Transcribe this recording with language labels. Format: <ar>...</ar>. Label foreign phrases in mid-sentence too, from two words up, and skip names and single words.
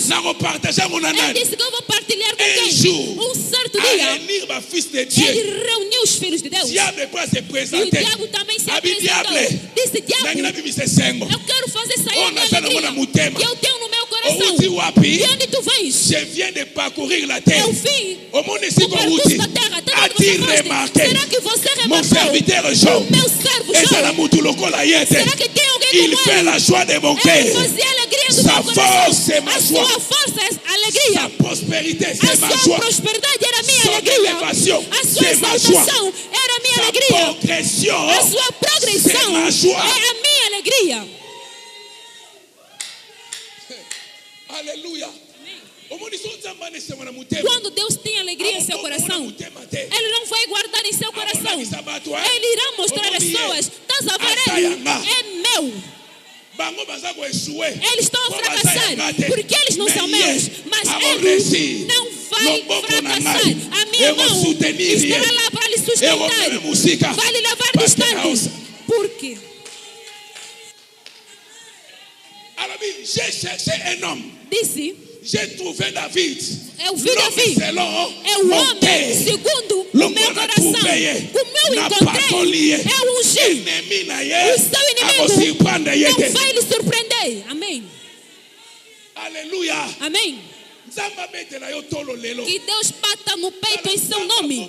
<pt>Ele disse que eu vou partilhar com quem? Um certo dia, ele reuniu os filhos de Deus. E o diabo também se apresentou. Disse, diabo, eu quero fazer sair a minha alegria que eu tenho no meu coração. E onde tu vens?</pt> <fr>Je viens de parcourir la terre.</fr> <pt>Eu vim o percurso da terra.</pt> <fr>A-t-il remarqué</fr> <pt>será que você remarcou?</pt> <fr>Mon serviteur Job?</fr> <pt>O meu servo Job. Será que tem alguém</pt> <fr>Il fait la joie de mon cœur.</fr> <pt>Ele fazia a alegria do</pt> <fr>Sa</fr> <pt>meu coração.</pt> <fr>force est ma joie.</fr> <pt>A sua força é a alegria.</pt> <fr>Sa prospérité c'est ma</fr> <pt>A sua</pt> <fr>joie.</fr> <pt>prosperidade era a minha</pt> <fr>Son</fr> <pt>alegria.</pt> <fr>élévation</fr> <pt>A sua</pt> <fr>c'est ma joie.</fr> <pt>exaltação era a minha</pt> <fr>Sa</fr> <pt>alegria.</pt> <fr>progression</fr> <pt>A sua progressão</pt> <fr>c'est ma joie.</fr> <pt>é a minha alegria.</pt> <fr>Alléluia.</fr> <pt>Quando Deus tem alegria em seu coração, Ele não vai guardar em seu coração. Ele irá mostrar às pessoas: estás a ver ele? É meu. Eles estão a fracassar porque eles não são meus. Mas Ele não vai fracassar. A minha mão estará lá para lhe sustentar. Vai lhe levar distante. Por quê?</pt> <fr>J'ai cherché un homme.</fr> <pt>Disse:</pt> <fr>j'ai trouvé David.</fr> <pt>Eu vi David. É o homem segundo o meu coração. O meu encontrei. É o ungido. O seu inimigo não vai lhe surpreender. Amém. Aleluia. Amém. Que Deus bata no peito em seu nome.</pt>